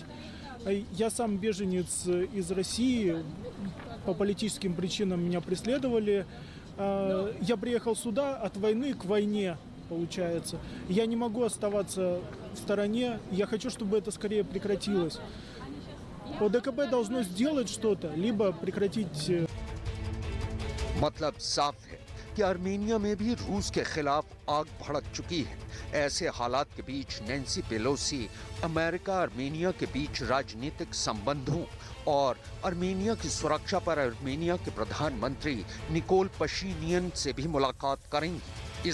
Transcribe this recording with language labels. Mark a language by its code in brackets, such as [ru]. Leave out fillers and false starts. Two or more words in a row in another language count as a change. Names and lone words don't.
[ru] Я сам беженец из России, по политическим причинам меня преследовали. Я приехал сюда от войны к войне, получается. Я не могу оставаться в стороне, я хочу, чтобы это скорее прекратилось. ОДКБ должно сделать что-то, либо прекратить. [hi] मतलब साफ है कि आर्मेनिया में भी रूस के खिलाफ आग भड़क चुकी है। ऐसे हालात के बीच नैन्सी पेलोसी अमेरिका आर्मेनिया के बीच राजनीतिक संबंधों और आर्मेनिया की सुरक्षा पर आर्मेनिया के प्रधानमंत्री निकोल पशिनियन से भी मुलाकात करेंगी।